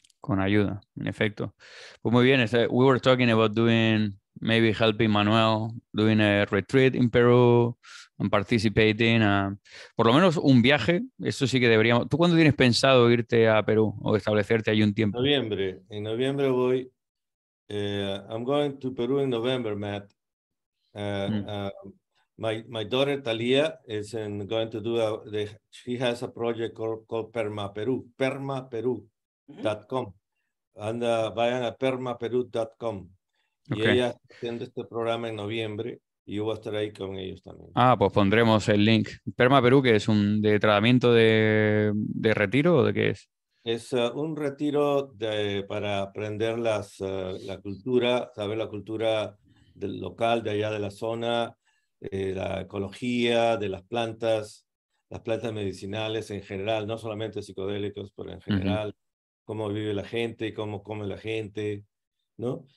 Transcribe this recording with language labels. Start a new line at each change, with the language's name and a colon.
Spanish: con ayuda, en efecto. Pues muy bien,
English: we were talking about maybe helping Manuel, doing a retreat in Peru and participating,
Spanish: por lo menos un viaje, eso sí que deberíamos. ¿Tú cuándo tienes pensado irte a Perú o establecerte ahí un tiempo? En noviembre voy.
English: I'm going to Peru in November, Matt. My daughter Talia is going to do she has a project called Perma Peru, permaperu.com.
Spanish: Vayan a permaperu.com. Y
English: Okay.
Spanish: ella está haciendo este programa en noviembre y yo voy a estar ahí con ellos también. Pues pondremos el link. Perma Perú, que es un de tratamiento de retiro o de qué es. Es un retiro para aprender la cultura, saber la cultura del local, de allá de la zona, la ecología de las plantas medicinales en general, no solamente psicodélicos, pero en general, cómo vive la gente, cómo come la gente, ¿no?